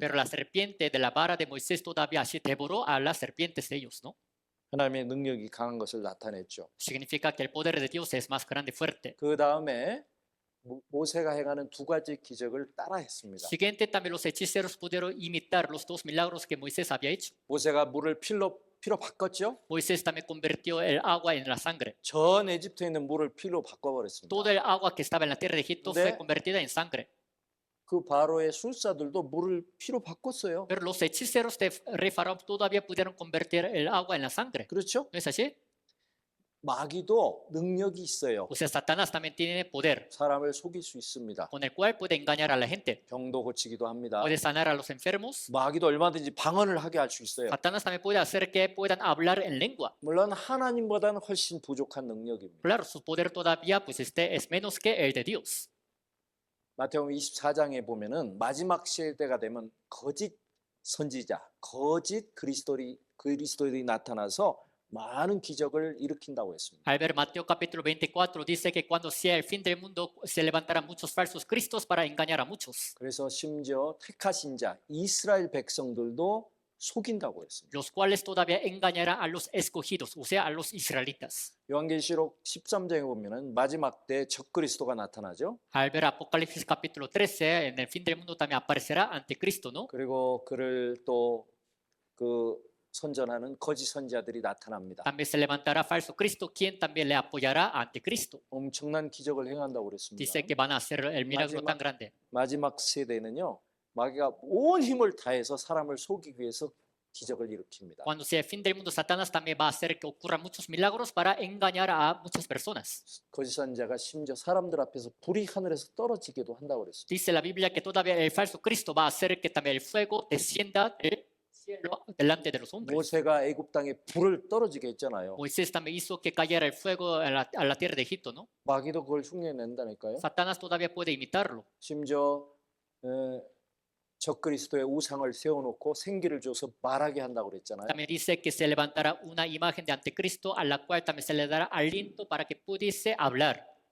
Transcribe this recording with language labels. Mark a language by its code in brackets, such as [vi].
[es] Pero la serpiente de la vara de Moisés todavía así devoró a las serpientes de ellos, ¿no? [ko] 하나님의 능력이 강한 것을 나타냈죠. [es] Significa que el poder de Dios es más grande y fuerte. [ko] 그 다음에 모세가 행하는 두 가지 기적을 따라했습니다. [es] Siguiente, también los hechiceros pudieron imitar los dos milagros que Moisés había hecho. [ko] 모세가 물을 피로 바꿨죠. [es] Moisés también convirtió el agua en la sangre. [ko] 전 에집트에 있는 물을 피로 바꿔버렸습니다. [es] Todo el agua que estaba en la tierra de Egipto [ko] 네. [es] fue convertida en sangre. [ko] 그 바로의 술사들도 물을 피로 바꿨어요. [es] Pero los hechiceros de rey Faraón todavía pudieron convertir el agua en la sangre. [ko] 그렇죠? [es] ¿No es así? [ko] 마귀도 능력이 있어요. [es] O sea, Satanás también tiene poder [ko] 사람을 속일 수 있습니다. [es] con el cual puede engañar a la gente. [ko] 병도 고치기도 합니다. [es] Puede sanar a los enfermos. [ko] 마귀도 얼마든지 방언을 하게 할 수 있어요. [es] Satanás también puede hacer que puedan hablar en lengua. [ko] 물론 하나님보다는 훨씬 부족한 능력입니다. [es] Claro, su poder todavía pues es menos que el de Dios. [ko] 마태복음 24장에 보면은 마지막 시대가 되면 거짓 선지자, 거짓 그리스도인이 나타나서 많은 기적을 일으킨다고 했습니다. [es] Al ver Mateo capítulo 24 dice que cuando sea el fin del mundo se levantarán muchos falsos cristos para engañar a muchos, [ko] 그래서 심지어 택하신 자 이스라엘 백성들도 속인다고 했습니다. [es] los cuales todavía engañarán a los escogidos, o sea, a los israelitas. [ko] 요한계시록 13장에 보면은 마지막 때 적그리스도가 나타나죠. [es] Al ver Apocalipsis capítulo 13, en el fin del mundo también aparecerá anticristo, ¿no? [ko] 그리고 그를 또 그 선전하는 거짓 선지자들이 나타납니다. [es] También se levantará falso Cristo, quien también le apoyará a anticristo. [ko] 엄청난 기적을 행한다고 그랬습니다. [es] Dice que van a hacer el milagro tan grande. [ko] 마지막 세대는요. 마귀가 온 힘을 다해서 사람을 속이기 위해서 기적을 일으킵니다. [es] Cuando sea el fin del mundo, Satanás también va a hacer que ocurran muchos milagros para engañar a muchas personas. [ko] 거짓 선지자가 심지어 사람들 앞에서 불이 하늘에서 떨어지기도 한다고 그랬습니다. [es] Dice la Biblia que todavía el falso Cristo va a hacer que también el fuego descienda del cielo delante de los hombres. [ko] 모세가 애굽 땅에 불을 떨어지게 했잖아요. [es] Moisés también hizo que cayera el fuego a la tierra de Egipto, ¿no? [ko] 마귀도 그걸 흉내낸다니까요. [es] Satanás todavía puede imitarlo. [ko] 심지어 적그리스도의 우상을 세워놓고 생기를 줘서 말하게 한다고 그랬잖아요. [es] También dice que se levantará una imagen de anticristo a la cual también se le dará aliento para que pudiese hablar.